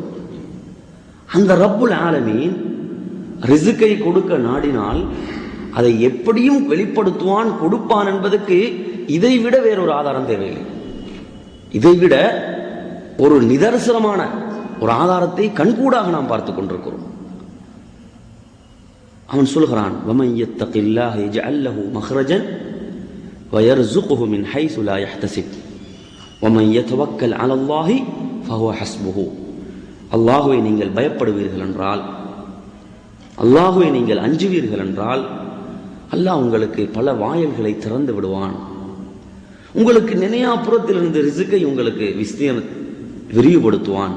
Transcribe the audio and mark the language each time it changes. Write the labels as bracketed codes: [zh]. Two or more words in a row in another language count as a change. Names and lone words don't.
[ta] அந்த [ar] رب العالمين [ta] ரிஸ்கை கொடுக்க நாடினால் அதை எப்படியும் வெளிப்படுத்துவான், கொடுப்பான் என்பதற்கு இதைவிட வேறொரு ஆதாரம் தேவையில்லை. இதைவிட ஒரு நிதர்சனமான ஒரு ஆதாரத்தை கண்கூடாக நாம் பார்த்துக் கொண்டிருக்கிறோம். அவன் சொல்கிறான், [ar] وَمَنْ يَتَّقِ اللَّهَ يَجْعَلْ لَهُ مَخْرَجًا وَيَرْزُقْهُ مِنْ حَيْثُ لَا يَحْتَسِبُ وَمَنْ يَتَوَكَّلْ عَلَى اللَّهِ فَهُوَ حَسْبُهُ. [ta] அல்லாஹ்வை நீங்கள் பயப்படுவீர்கள் என்றால், அல்லாஹ்வை நீங்கள் அஞ்சுவீர்கள் என்றால், அல்லாஹ் உங்களுக்கு பல வாயில்களை திறந்து விடுவான். உங்களுக்கு நினையாபுரத்திலிருந்து ரிஸ்கை உங்களுக்கு விரிவுபடுத்துவான்.